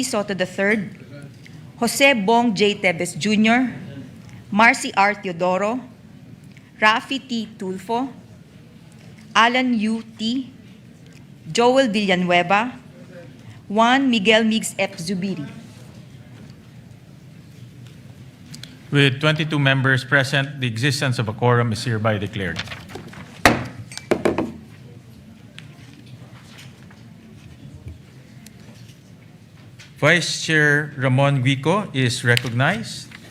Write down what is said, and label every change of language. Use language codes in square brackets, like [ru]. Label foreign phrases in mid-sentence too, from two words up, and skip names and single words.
[en] Soto III, Jose Bong J. Tevez Jr., Marcy R. Teodoro, Raffy T. Tulfo, Alan U. T., Joel Villanueva, Juan Miguel Migues F. Zubiri. With 22 members present, the existence of a quorum is hereby declared. Vice Chair Ramon Guico is recognized.